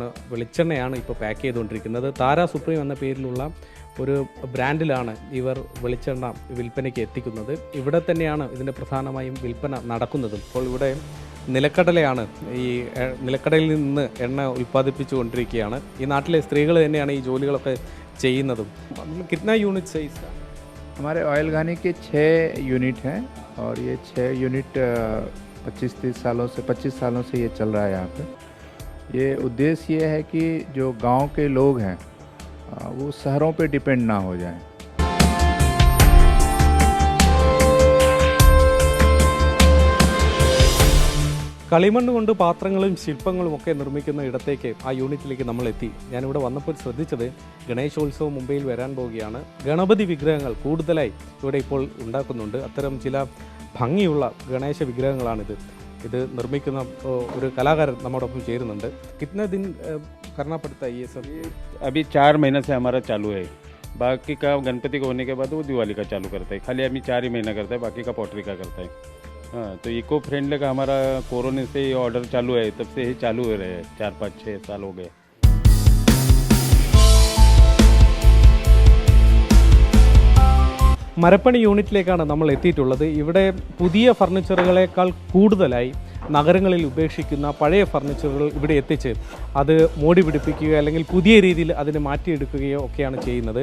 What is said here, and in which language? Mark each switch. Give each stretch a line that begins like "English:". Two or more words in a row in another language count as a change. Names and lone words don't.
Malayalam: വെളിച്ചെണ്ണയാണ് ഇപ്പോൾ പാക്ക് ചെയ്തുകൊണ്ടിരിക്കുന്നത്. താര സുപ്രീം എന്ന പേരിലുള്ള ഒരു ബ്രാൻഡിലാണ് ഇവർ വെളിച്ചെണ്ണ വിൽപ്പനയ്ക്ക് എത്തിക്കുന്നത്. ഇവിടെ തന്നെയാണ് ഇതിൻ്റെ പ്രധാനമായും വിൽപ്പന നടക്കുന്നതും. ഇപ്പോൾ ഇവിടെ നിലക്കടലയാണ്, ഈ നിലക്കടലിൽ നിന്ന് എണ്ണ ഉൽപ്പാദിപ്പിച്ചു കൊണ്ടിരിക്കുകയാണ്. ഈ നാട്ടിലെ സ്ത്രീകൾ തന്നെയാണ് ഈ ജോലികളൊക്കെ ചെയ്യുന്നതും.
Hindi: കിतना यूनिट है इसका? हमारे ऑयल घानी के 6 यूनिट हैं और ये 6 यूनिट 25 सालों से ये चल रहा है यहाँ पे। ये उद्देश्य ये है कि जो गांव के लोग हैं वो शहरों पे डिपेंड ना हो जाएं।
Malayalam: കളിമണ്ണ് കൊണ്ട് പാത്രങ്ങളും ശില്പങ്ങളും ഒക്കെ നിർമ്മിക്കുന്ന ഇടത്തേക്ക്, ആ യൂണിറ്റിലേക്ക് നമ്മൾ എത്തി. ഞാനിവിടെ വന്നപ്പോൾ ശ്രദ്ധിച്ചത് ഗണേശോത്സവം മുംബൈയിൽ വരാൻ പോവുകയാണ്. ഗണപതി വിഗ്രഹങ്ങൾ കൂടുതലായി ഇവിടെ ഇപ്പോൾ ഉണ്ടാക്കുന്നുണ്ട്. അത്തരം ചില ഭംഗിയുള്ള ഗണേശ വിഗ്രഹങ്ങളാണിത്. ഇത് നിർമ്മിക്കുന്ന ഒരു കലാകാരൻ നമ്മോടൊപ്പം ചേരുന്നുണ്ട്.
Hindi: കിतना दिन करना पड़ता है ये सब? अभी 4 महीने से हमारा चालू है. बाकी का गणपति को होने के बाद वो दिवाली का चालू करता है. खाली अभी 4 ही महीना करता है, बाकी का पॉटरी का करता है. हाँ, तो
English: eco friendly
Hindi: का हमारा कोरोना से ही ऑर्डर चालू है, तब से ही चालू हो रहे हैं. 4, 5, 6 साल हो गए.
Malayalam: മരപ്പണി യൂണിറ്റിലേക്കാണ് നമ്മൾ എത്തിയിട്ടുള്ളത്. ഇവിടെ പുതിയ ഫർണിച്ചറുകളേക്കാൾ കൂടുതലായി നഗരങ്ങളിൽ ഉപേക്ഷിക്കുന്ന പഴയ ഫർണിച്ചറുകൾ ഇവിടെ എത്തിച്ച് അത് മോടി പിടിപ്പിക്കുകയോ അല്ലെങ്കിൽ പുതിയ രീതിയിൽ അതിനെ മാറ്റിയെടുക്കുകയോ ഒക്കെയാണ് ചെയ്യുന്നത്.